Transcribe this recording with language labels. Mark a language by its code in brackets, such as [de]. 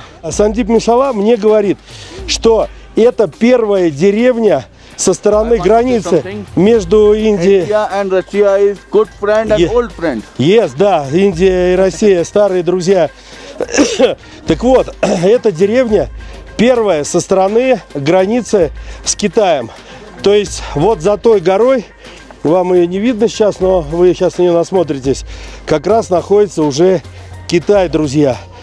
[ru] Сандип Мишала мне говорит, что это первая деревня со стороны границы между Индией... [en] India and Russia is good friend and old friend. [ru] Yes, да, Индия и Россия старые друзья. Так вот, эта деревня первая со стороны границы с Китаем. То есть вот за той горой, вам ее не видно сейчас, но вы сейчас на нее насмотритесь, как раз находится уже Китай, друзья.